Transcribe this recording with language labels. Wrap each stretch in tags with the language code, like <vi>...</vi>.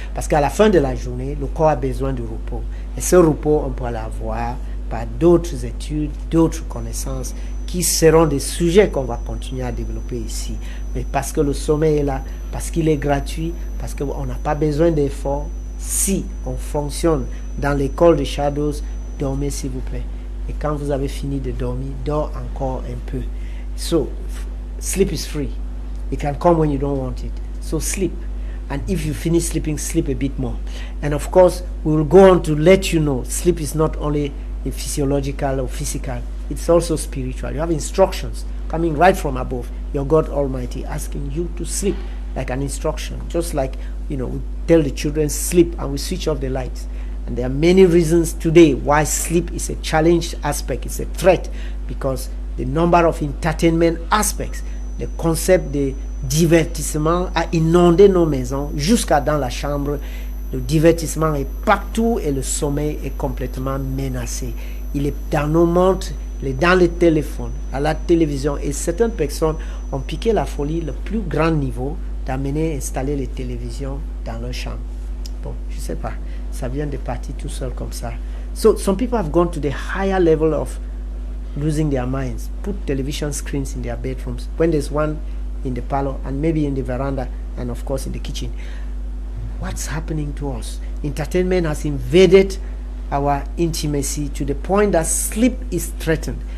<fr>Parce qu'à la fin de la journée, le corps a besoin de repos. Et ce repos, on peut l'avoir par d'autres études, d'autres connaissances qui seront des sujets qu'on va continuer à développer ici. Mais parce que le sommeil est là, parce qu'il est gratuit, parce qu'on n'a pas besoin d'efforts, si on fonctionne dans l'école de Shadows, dormez s'il vous plaît. Et quand vous avez fini de dormir, dors encore un peu.</fr> <en>So, sleep is free. It can come when you don't want it. So sleep. And if you finish sleeping, sleep a bit more. And of course, we will go on to let you know, sleep is not only physiological or physical, it's also spiritual. You have instructions coming right from above, your God Almighty asking you to sleep, like an instruction. Just like, we tell the children sleep and we switch off the lights. And there are many reasons today why sleep is a challenged aspect, it's a threat, because the number of entertainment aspects,</en> <fr>le concept de divertissement a inondé nos maisons jusqu'à dans la chambre. Le divertissement est partout et le sommeil est complètement menacé. Il est dans nos montres, il est dans les téléphones, à la télévision. Et certaines personnes ont piqué la folie, le plus grand niveau, d'amener installer les télévisions dans leur chambre. Bon, je ne sais pas. Ça vient de partir tout seul comme ça.</fr> <en>So, some people have gone to the higher level of losing their minds. Put television screens in their bedrooms. When there's one in the parlor and maybe in the veranda and of course in the kitchen. What's happening to us? Entertainment has invaded our intimacy to the point that sleep is threatened.</en>